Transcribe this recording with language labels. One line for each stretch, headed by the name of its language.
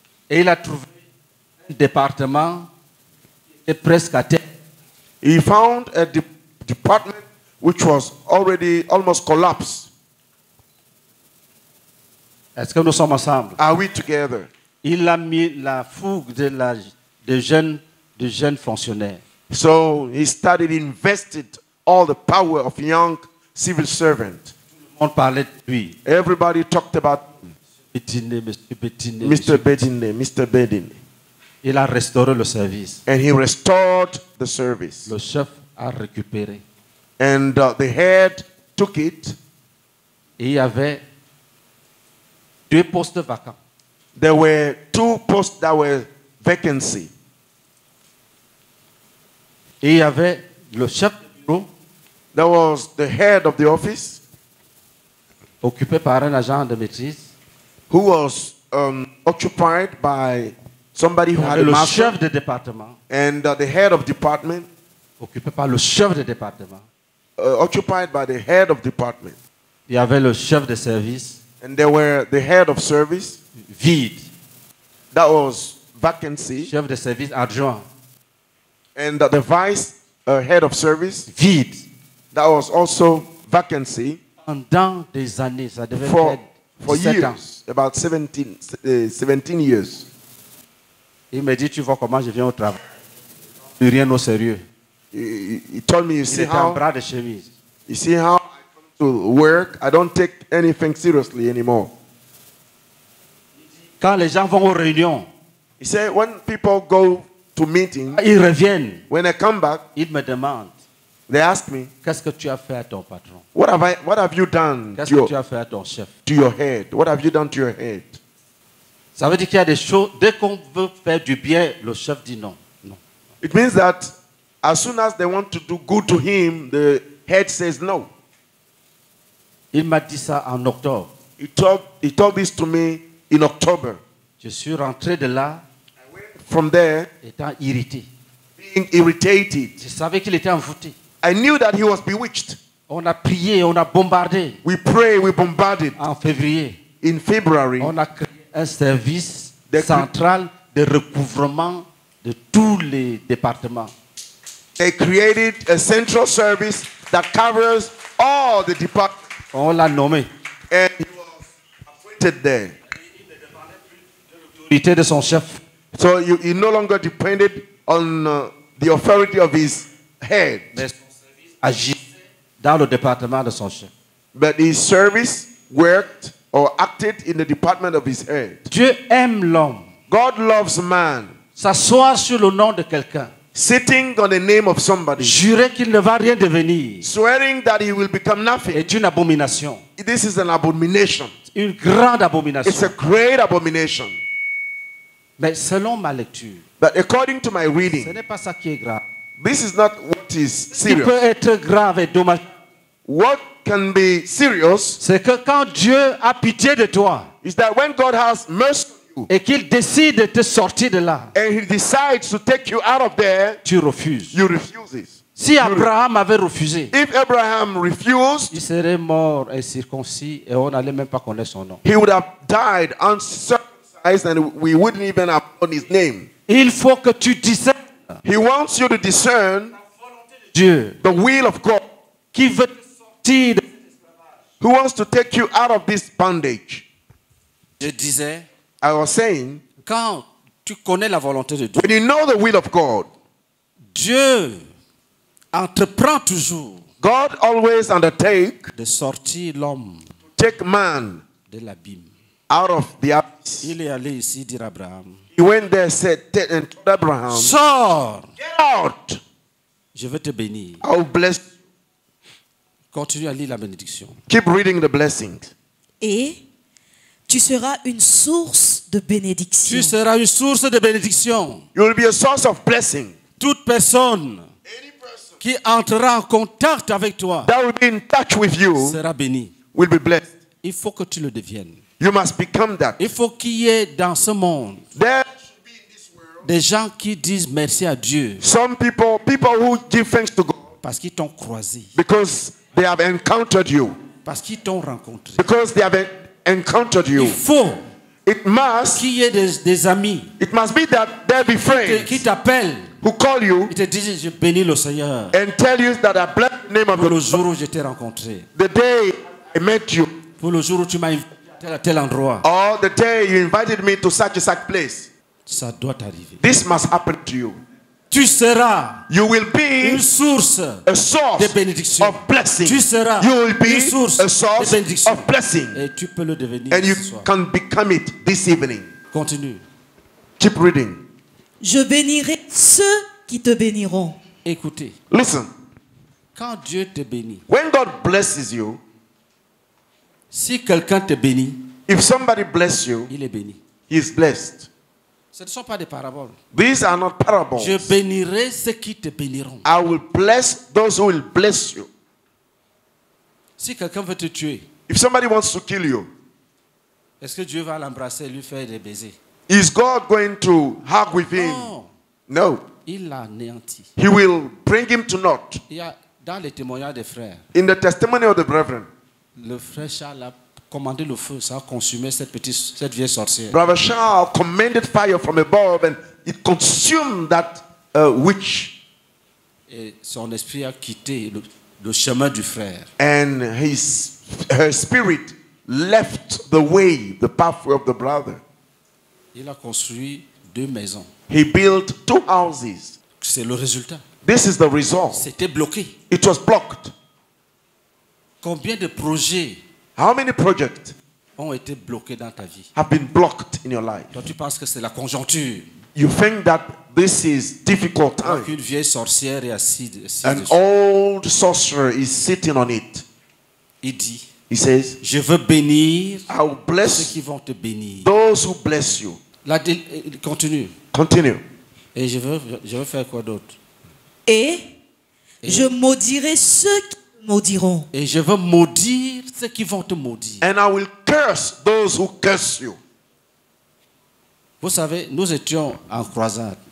French: Et il a trouvé un département qui était presque à terre.
English: He found a department which was already almost collapsed.
French: Est-ce que nous sommes ensemble?
English: Are we together?
French: Il a mis la fougue de jeunes fonctionnaires.
English: So he started invested all the power of young civil servant.
French: On parlait de lui.
English: Everybody talked about
French: Bétiné, Monsieur Bétiné,
English: Mr. Bedine, Mr. Bedine.
French: Il a restauré le service.
English: And he restored the service.
French: Le chef a récupéré.
English: And the head took it.
French: Et il y avait 2 postes vacants.
English: There were 2 posts that were vacancy.
French: Et il y avait le chef de bureau
English: There was the head of the office
French: occupé par un agent de maîtrise.
English: who was occupied by somebody who had
French: Et
English: a
French: le
English: master,
French: chef de département
English: and the head of department
French: occupé par le chef de département.
English: occupied by the head of department.
French: Il y avait le chef de service
English: And there were the head of service,
French: vide.
English: that was vacancy,
French: Chef de service adjoint
English: and the vice head of service,
French: vide.
English: that was also vacancy
French: Pendant des années, ça devait
English: for
French: faire 17 ans.
English: years, about 17 years.
French: Il me dit, tu vois comment je viens au travail. Plus rien au sérieux.
English: He told me,
French: Il était en bras de chemise.
English: you see how I come to work, I don't take anything seriously anymore.
French: Quand les gens vont aux réunions,
English: He said, when people go to meeting,
French: ils reviennent.
English: when I come back,
French: Ils me demandent,
English: they ask me,
French: qu'est-ce que tu as fait à ton patron?
English: what have you done
French: Qu'est-ce que tu as fait à ton chef?
English: to your head? What have you done to your head?
French: Ça veut dire qu'il y a des choses, dès qu'on veut faire du bien, le chef dit non. Non.
English: It means that as soon as they want to do good to him, the head says no.
French: Il m'a dit ça en octobre.
English: He told this to me in October.
French: Je suis rentré de là
English: From there,
French: étant irrité.
English: being irritated,
French: Je savais qu'il était envoûté.
English: I knew that he was bewitched.
French: On a prié, on a bombardé.
English: We prayed, we bombarded.
French: En février,
English: In February,
French: on a créé un service Des- central de recouvrement de tous les départements.
English: they created a central service that covers all the departments.
French: On l'a nommé.
English: And he was appointed there.
French: L'autorité de son chef.
English: So he no longer depended on the authority of his head,
French: Mais son service agissait dans le département de son chef.
English: but his service worked or acted in the department of his head.
French: Dieu aime l'homme.
English: God loves man.
French: S'asseoir sur le nom de quelqu'un.
English: Sitting on the name of somebody,
French: Jurer qu'il ne va rien devenir
English: swearing that he will become nothing.
French: est une abomination.
English: This is an abomination.
French: Une grande
English: It's a
French: abomination.
English: great abomination.
French: Mais selon ma lecture,
English: But according to my
French: ce
English: reading,
French: n'est pas ça qui est grave.
English: this is not what is
French: Ce qui peut
English: serious.
French: être grave et dommage,
English: What can be serious
French: c'est que quand Dieu a pitié de toi
English: is that when God has mercy on you
French: et qu'il décide de te sortir de là,
English: and he decides to take you out of there,
French: tu refuses.
English: you refuse it.
French: Si Abraham avait refusé,
English: If Abraham refused,
French: il serait mort incirconcis et on n'allait même pas connaître son nom.
English: he would have died uncircumcised and we wouldn't even have known his name.
French: Il faut que tu discernes
English: He wants you to discern
French: Dieu
English: the will of God,
French: qui veut te sortir de...
English: who wants to take you out of this bondage.
French: Je disais,
English: I was saying,
French: quand tu connais la volonté de Dieu,
English: when you know the will of God,
French: Dieu entreprend toujours
English: God always undertake
French: de sortir l'homme
English: take man
French: de l'abîme.
English: out of the abyss.
French: Il est allé ici dire à Abraham,
English: He went there, said, and told Abraham,
French: sors,
English: get out,
French: je vais te bénir.
English: I will bless you.
French: Continue à lire la bénédiction.
English: Keep reading the blessings.
French: Et tu seras une source de bénédiction. Tu seras une source de bénédiction.
English: You will be a source of blessing.
French: Toute personne qui entrera en contact avec toi
English: That will be in touch with you
French: sera bénie.
English: will be blessed.
French: Il faut que tu le deviennes.
English: You must become that.
French: Il faut qu'il y ait dans ce monde
English: There should be in this world
French: des gens qui disent merci à Dieu
English: some people who give thanks to God
French: parce qu'ils t'ont croisé,
English: because they have encountered you.
French: parce qu'ils t'ont rencontré.
English: Because they have encountered
French: Il
English: you.
French: faut
English: It must
French: qu'il y ait des amis
English: be that there be
French: qui
English: friends
French: t'appellent.
English: who call you
French: Ils te disent, je bénis le Seigneur
English: and tell you that I bless the name of
French: pour le
English: the
French: jour où je t'ai rencontré,
English: the day I met you,
French: pour le jour où tu m'as invité à tel endroit.
English: or the day you invited me to such a place.
French: Ça doit arriver.
English: This must happen to you.
French: Tu seras
English: You will be
French: une source
English: a source
French: de bénédiction.
English: of blessing.
French: Tu seras
English: You will be
French: une source
English: a source
French: de bénédiction.
English: of blessing.
French: Et tu peux le devenir
English: And you
French: ce soir.
English: can become it this evening.
French: Continue.
English: Keep reading.
French: Je bénirai ceux qui te béniront. Écoutez,
English: Listen.
French: quand Dieu te bénit,
English: When God blesses you,
French: si quelqu'un te bénit,
English: if somebody bless you,
French: il est béni.
English: he is blessed.
French: Ce ne sont pas des paraboles.
English: These are not parables.
French: Je bénirai ceux qui te béniront.
English: I will bless those who will bless you.
French: Si quelqu'un veut te tuer,
English: If somebody wants to kill you,
French: est-ce que Dieu va l'embrasser et lui faire des baisers?
English: is God going to hug with him?
French: Non,
English: No.
French: il l'a anéanti.
English: He will bring him to naught.
French: Il y a, dans les témoignages des frères,
English: In the testimony of the brethren,
French: le frère Charles a commandé le feu, ça a consumé cette vieille sorcière.
English: Brother Charles commanded fire from above and it consumed that witch.
French: Et son esprit a quitté le chemin du frère.
English: And her spirit left the way, the pathway of the brother.
French: Il a construit 2 maisons.
English: He built 2 houses.
French: C'est le résultat.
English: This is the result.
French: C'était bloqué.
English: It was blocked.
French: Combien de projets
English: How many projects
French: ont été bloqués dans ta vie?
English: have been blocked in your life?
French: Toi, tu penses que c'est la conjoncture.
English: You think that this is difficult time.
French: Une vieille sorcière est assise
English: An
French: dessus.
English: old sorcerer is sitting on it.
French: Il dit,
English: He says,
French: je veux bénir
English: I will
French: ceux
English: bless
French: qui vont te bénir.
English: those who bless you.
French: Là, il continue.
English: Continue.
French: Et je veux faire quoi d'autre? Et je maudirai ceux qui te maudiront. Et je veux maudire ceux qui vont te maudire.
English: And I will curse those who curse you.
French: Vous savez, nous étions en croisade.